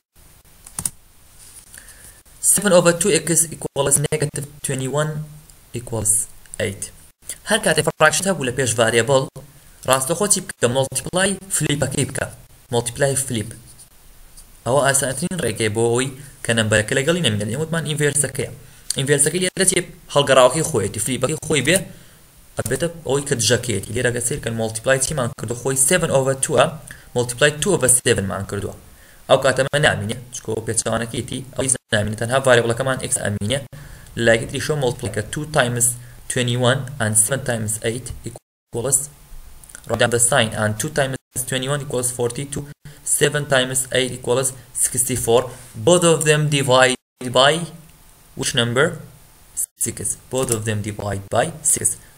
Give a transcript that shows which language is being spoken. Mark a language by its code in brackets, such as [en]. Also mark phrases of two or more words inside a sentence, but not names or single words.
[en] 7 over 2x equals negative 21 equals 8 [ckb] هەر کاتێک fraction هەبوو لە پێش variable ڕاستەخۆ چی بکە [en] multiply flip [ckb] ەکەی بکە multiply flip ئەوە ئاسانترین ڕێگەی بۆ ئەوی کە نەمبەرەکە لەگەڵی نەمینێت ئێمەوتمان ئینڤێرسەکەیە ئینڤێرسەکەی لێرە چێ هەڵگەڕاوەکەی خۆیەتی فلیپەکەی خۆی بێ ئەبێتە ئەوەی کە دژەکەیەتی لێرە گەسیر کە multiply چیمان کردو خۆی 7 [en] over 2 multiply 2 over 7 [ckb] مان کردووە ئەو کاتەمە نامینێ چکۆ پێچەوانەکەیەتی ئەوی نامینێت تەنها variableەکەمان x ئەمینێ لایەکی تریشۆ [en] multiply کە 2 times 21 and 7 times 8 equals write down the sign and 2 times 21 equals 42 7 times 8 equals 64 both of them divide by which number 6 both of them divide by 6